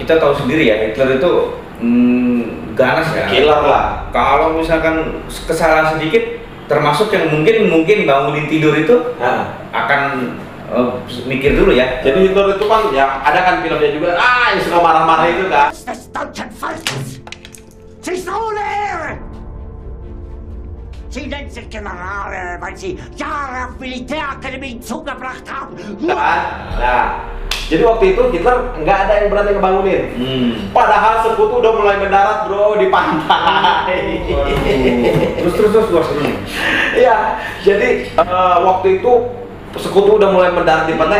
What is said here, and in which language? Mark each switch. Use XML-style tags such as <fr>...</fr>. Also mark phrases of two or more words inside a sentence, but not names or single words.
<id>Kita tahu sendiri ya, Hitler itu ganas ya. Killer lah. Kalau misalkan kesalahan sedikit, termasuk yang mungkin bangunin tidur itu akan mikir dulu ya. Jadi Hitler itu kan ya ada kan filmnya juga, yang suka marah-marah itu kan.</id> <de>Sie nennt sich Generale, weil sie Jahre auf Militärakademie zugebracht haben.</de> <id>Nah, jadi waktu itu Hitler nggak ada yang berani ngebangunin. Padahal sekutu udah mulai mendarat, bro, di pantai. Terus gua seru nih. Iya, jadi waktu itu sekutu udah mulai mendarat di pantai.</id>